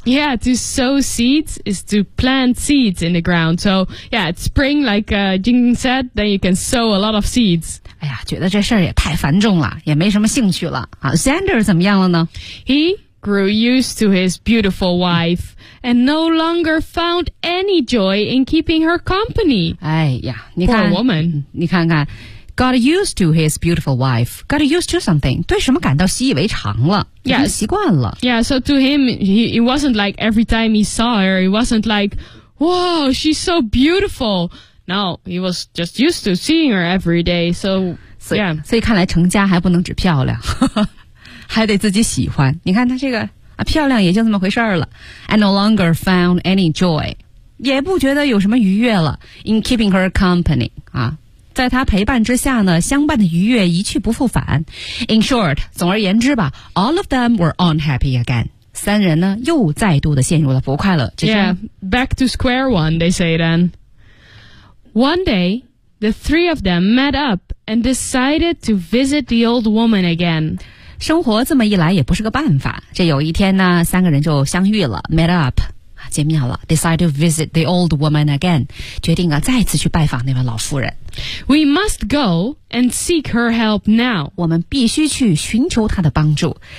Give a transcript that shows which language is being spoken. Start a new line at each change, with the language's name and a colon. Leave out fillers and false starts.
English: Yeah, to sow seeds is to plant seeds in the ground So yeah, it's spring like jingjing said, then you can sow a lot of seeds.
Chinese: 哎呀，觉得这事儿也太繁重了，也没什么兴趣了。啊，Xander 怎么样了呢
English: ？He grew used to his beautiful wife and no longer found any joy in keeping her company.
Chinese: 哎呀，你看
English: ，Poor woman.
Chinese: 你看看，
English: got used to his beautiful wife, got used to something,
Chinese: 对什么感到习以为常了
English: ，yeah,
Chinese: 习惯了。
English: Yeah, so to him, he wasn't like every time he saw her, he wasn't like, whoa, she's so beautiful. No, he was just used to seeing her every day, so, yeah.
Chinese: 所以看来成家还不能只漂亮，还得自己喜欢。你看他这个啊，漂亮也就这么回事儿了。
English: I no longer found any joy,
Chinese: 也不觉得有什么愉悦了。
English: In keeping her company,
Chinese: 啊，在他陪伴之下呢，相伴的愉悦一去不复返。
English: In short,
Chinese: 总而言之吧，
English: all of them were unhappy again.
Chinese: 三人呢，又再度的陷入了不快乐之中。
English: Yeah, back to square one, they say then. One day, the three of them met up and decided to visit the old woman again.
Chinese: 生活这么一来也不是个办法。这有一天呢，三个人就相遇了 ，
English: met up，
Chinese: 见面了 ，
English: decide to visit the old woman again，
Chinese: 决定啊再次去拜访那位老妇人。
English: We must go and seek her help now.
Chinese: 我们必须去寻求她的帮助。